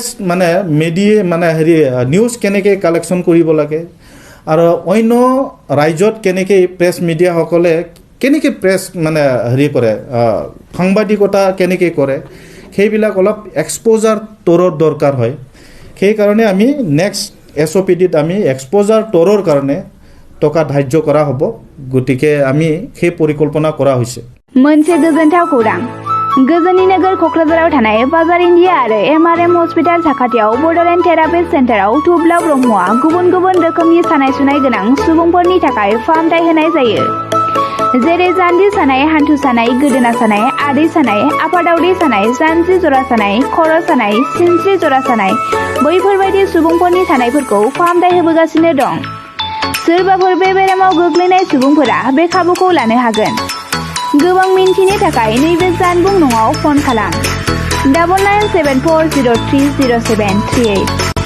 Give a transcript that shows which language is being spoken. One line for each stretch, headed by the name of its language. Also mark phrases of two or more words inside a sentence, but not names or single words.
Assamese: মানে হেৰি নিউজ কেনেকৈ কালেকশ্যন কৰিব লাগে আৰু অন্য ৰাজ্যত কেনেকৈ প্ৰেছ মিডিয়াসকলে কেনেকৈ প্ৰেছ মানে হেৰি কৰে সাংবাদিকতা কেনেকৈ কৰে সেইবিলাক অলপ এক্সপ'জাৰ টুৰৰ দৰকাৰ হয় সেইকাৰণে আমি নেক্সট SOPDত আমি এক্সপ'জাৰ টুৰৰ কাৰণে টকা ধাৰ্য কৰা হ'ব গতিকে আমি সেই পৰিকল্পনা কৰা হৈছে
Bodo: मोनसे गोजोनथाव खौरां गोजोननि नोगोर क'क्राझाराव थानाय बाजार इन्डिया आरो MRM हस्पिटाल साखाथियाव बड'लेण्ड थेरापि सेन्टाराव थुब्ला ब्रह्मआ गुबुन रोखोमनि सानाय सुनाय गोनां सुबुंफोरनि थाखाय फाहामथाय होनाय जायो जेरै जान्जि सानाय हान्थु सानाय गोदोना सानाय आदै सानाय आफादावदै सानाय जानजि जरा सानाय खर' सानाय सिनस्रि जरा सानाय बैफोरबायदि सुबुंफोरनि सानायफोरखौ फाहामथाय होबोगासिनो दं सोरबाफोर बे बेरामाव गोग्लैनाय सुबुंफोरा बे खाबुखौ लानो हागोन गोबां मिन्थिनो थाखाय नैबे जानबुं नङाव फन खालाम 9974030738